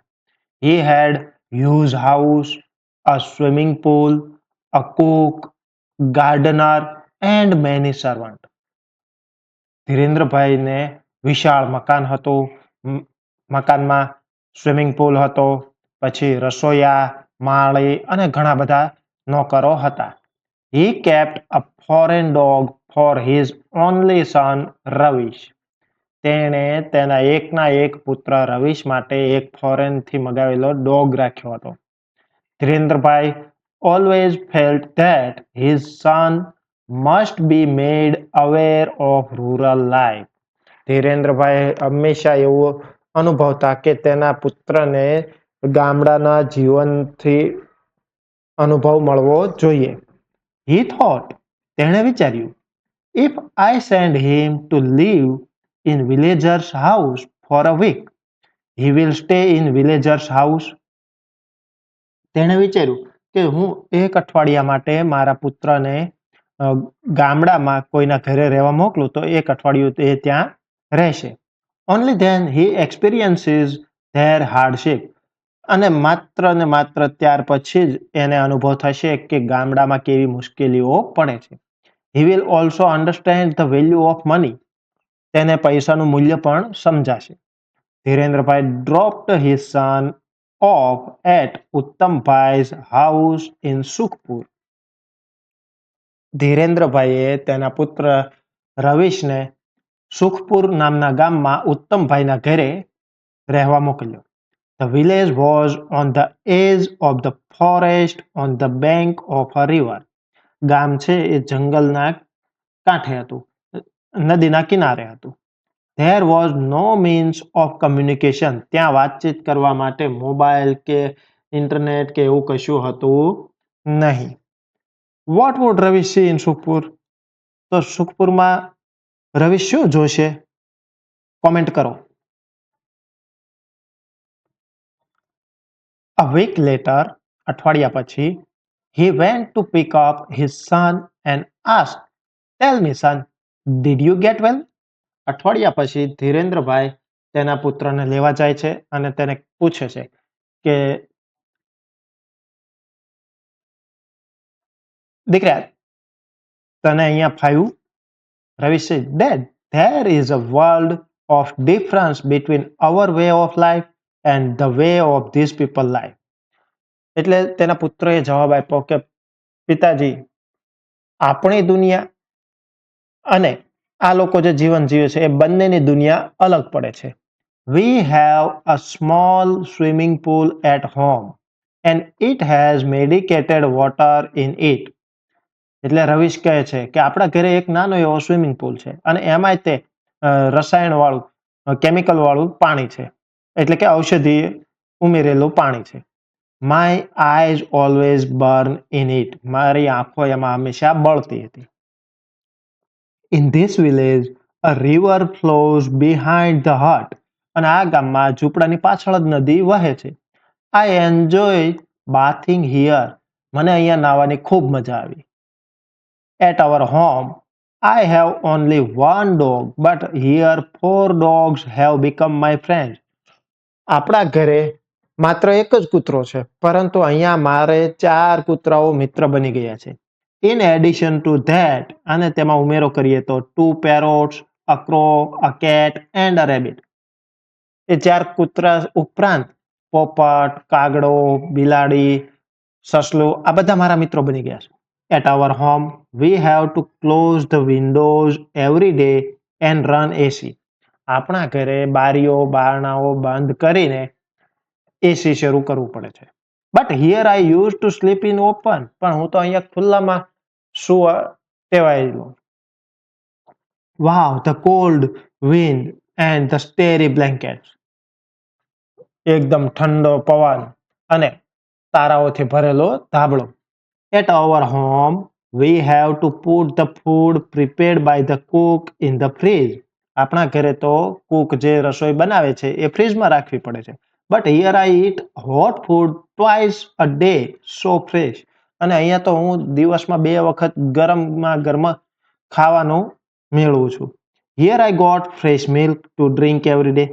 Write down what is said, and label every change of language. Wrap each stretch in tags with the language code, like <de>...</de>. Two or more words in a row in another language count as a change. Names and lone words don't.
<en>He had huge house, a swimming pool, a cook, gardener and many servant.</en> <gu>ધીરેન્દ્રભાઈને વિશાળ મકાન હતું. મકાનમાં સ્વિમિંગ પૂલ હતો, પછી રસોઈયા, માળી અને ઘણા બધા નોકરો હતા.</gu> <en>He kept a foreign dog for his only son રવિશ.</en> <gu>તેણે તેના એકના એક પુત્ર રવિશ માટે એક ફોરેનથી મગાવેલો ડોગ રાખ્યો હતો.</gu> <en>ધીરેન્દ્રભાઈ always felt that his son must be made aware of rural life.</en> <gu>ધીરેન્દ્રભાઈ હંમેશા એવું અનુભવતા કે તેના પુત્રને ગામડાના જીવનથી અનુભવ મળવો જોઈએ.</gu> <en>He thought,</en> <gu>તેણે વિચાર્યું,</gu> <en>if I send him to live in villager's house for a week, he will stay in villager's house.</en> <gu>તેણે વિચાર્યું કે હું એક અઠવાડિયા માટે મારા પુત્રને ગામડામાં કોઈના ઘરે રહેવા મોકલું તો એક અઠવાડિયું તે ત્યાં રહેશે.</gu> <en>Only then he experiences their hardship.</en> <gu>અને માત્ર ત્યાર પછી જ એને અનુભવ થશે કે ગામડામાં કેવી મુશ્કેલીઓ પડે છે.</gu> <en>He will also understand the value of money.</en> <gu>તેને પૈસાનું મૂલ્ય પણ સમજાશે.</gu> <en>ધીરેન્દ્રભાઈ dropped his son off at ઉત્તમભાઈ's house in સુખપુર.</en> <gu>ધીરેન્દ્રભાઈએ તેના પુત્ર રવિશને સુખપુર નામના ગામમાં ઉત્તમભાઈના ઘરે રહેવા મોકલ્યો.</gu> <en>The village was on the edge of the forest on the bank of a river.</en> <gu>ગામ છે એ જંગલના કાંઠે હતું, નદીના કિનારે હતું.</gu> <en>There was no means of communication.</en> <gu>ત્યાં વાતચીત કરવા માટે મોબાઈલ કે ઇન્ટરનેટ કે એવું કશું હતું નહીં.</gu> <en>What would Ravi see in સુખપુર?</en> <gu>તો સુખપુરમાં રવિ શું જોશે? કોમેન્ટ કરો.</gu> <en>A week later,</en> <gu>અઠવાડિયા પછી,</gu> <en>he went to pick up his son and asked, tell me son, did you get well?</en> <gu>અઠવાડિયા પછી ધીરેન્દ્રભાઈ તેના પુત્રને લેવા જાય છે અને તેને પૂછે છે કે દીકરા તને અહીંયા ફાવ્યું?</gu> <en>રવિ said, Dad, there is a world of difference between our way of life and the way of these people life.</en> <gu>એટલે તેના પુત્રએ જવાબ આપ્યો કે પિતાજી, આપણી દુનિયા અને આ લોકો જે જીવન જીવે છે એ બંનેની દુનિયા અલગ પડે છે.</gu> <en>We have a small swimming pool at home and it has medicated water in it.</en> <gu>એટલે રવિશ કહે છે કે આપણા ઘરે એક નાનો એવો સ્વિમિંગ પુલ છે અને એમાંય તે રસાયણ વાળું કેમિકલ વાળું પાણી છે, એટલે કે ઔષધિ ઉમેરેલું પાણી છે.</gu> <en>My eyes always burn in it.</en> <gu>મારી આંખો એમાં હંમેશા બળતી હતી.</gu> <en>In this village, a river flows behind the hut.</en> <gu>અને આ ગામમાં ઝૂંપડાની પાછળ જ નદી વહે છે.</gu> <en>I enjoy bathing here.</en> <gu>મને અહીંયા નાહવાની ખૂબ મજા આવી.</gu> <en>At our home I have only one dog, but here 4 dogs have become my friends.</en> <gu>આપણા ઘરે માત્ર એક જ કૂતરો છે, પરંતુ અહીંયા મારે 4 કૂતરાઓ મિત્ર બની ગયા છે.</gu> <en>In addition to that,</en> <gu>અને તેમાં ઉમેરો કરીએ તો</gu> <en>2 parrots, a crow, a cat and a rabbit.</en> <gu>એ 4 કૂતરા ઉપરાંત પોપટ, કાગડો, બિલાડી, સસલું આ બધા મારા મિત્રો બની ગયા છે.</gu> <en>At our home, we have to close the windows every day and run AC.</en> <gu>આપણા ઘરે બારીઓ બારણાઓ બંધ કરીને એસી શરૂ કરવું પડે છે.</gu> <en>But here I use to sleep in open.</en> <gu>પણ હું તો અહીંયા ખુલ્લામાં સુવા ટેવાયેલો.</gu> <en>Wow, the cold wind and the starry blankets.</en> <gu>એકદમ ઠંડો પવન અને તારાઓથી ભરેલો ધાબળો.</gu> <en>At our home, we have to put the food prepared by the cook in the fridge.</en> <gu>આપણા ઘરે તો કુક જે રસોઈ બનાવે છે એ ફ્રીજમાં રાખવી પડે છે.</gu> <en>But here I eat hot food twice a day, so fresh.</en> <gu>અને અહીંયા તો હું દિવસમાં 2 વખત ગરમમાં ગરમ ખાવાનું મેળવું છું.</gu> <en>Here I got fresh milk to drink every day.</en>